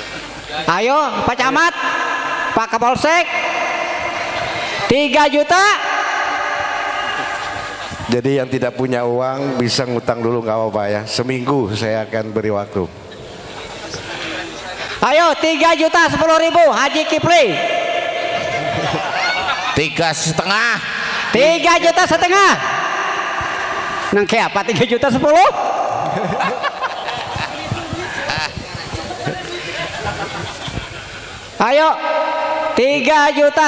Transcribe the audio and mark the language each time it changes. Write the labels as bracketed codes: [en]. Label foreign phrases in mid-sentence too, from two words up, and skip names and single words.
[id] Ayo Pak Camat, Pak Kapolsek. 3 juta. Jadi yang tidak punya uang bisa ngutang dulu nggak apa-apa ya. Seminggu saya akan beri waktu. Ayo 3.10.000 Haji Kipli. 3,5. [bjn] 3,5 juta. Nang kayak apa 3.10 juta? [id] Ayo 3,5 juta.